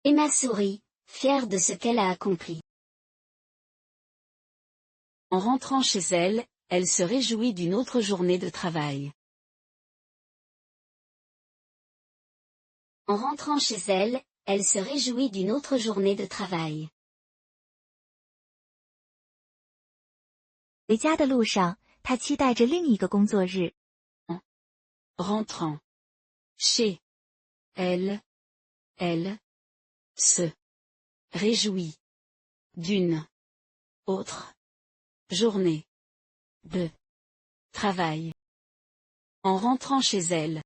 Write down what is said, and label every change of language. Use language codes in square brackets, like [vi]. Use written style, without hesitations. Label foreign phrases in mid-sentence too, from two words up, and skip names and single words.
[fr] Emma sourit, fière de ce qu'elle a accompli. En rentrant chez elle, elle se réjouit d'une autre journée de travail. En rentrant chez elle, elle se réjouit d'une autre journée de travail. [zh] 回家的路上，她期待着另一个工作日。 [fr] Rentrant chez elle, elle se réjouit d'une autre journée de travail. En rentrant chez elle.